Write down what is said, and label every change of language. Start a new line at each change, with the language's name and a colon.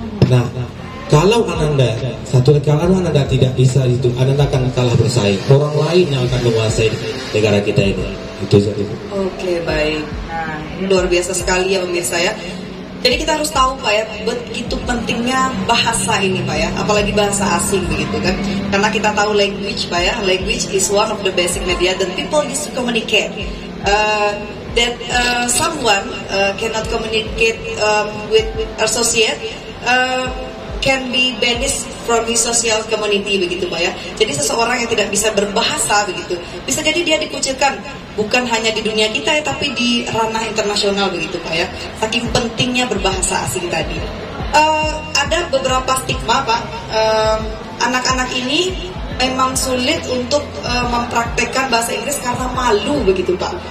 Indonesian: Nah, kalau Ananda tidak bisa itu, Ananda akan kalah bersaing. Orang lain yang akan menguasai negara kita ini. Itu saja. Oke, baik. Nah, ini luar biasa sekali ya pemirsa ya. Jadi kita harus tahu Pak ya, begitu pentingnya bahasa ini Pak ya, apalagi bahasa asing begitu kan. Karena kita tahu language Pak ya,
English: language is one of the basic media that people use to communicate. That someone cannot communicate with associate can be banished from his social community
Indonesian: begitu Pak ya. Jadi seseorang yang tidak bisa berbahasa begitu, bisa jadi dia dikucilkan bukan hanya di dunia kita ya, tapi di ranah internasional begitu Pak ya. Saking pentingnya berbahasa asing tadi. Ada beberapa stigma Pak, anak-anak ini memang sulit untuk mempraktekkan bahasa Inggris karena malu begitu Pak.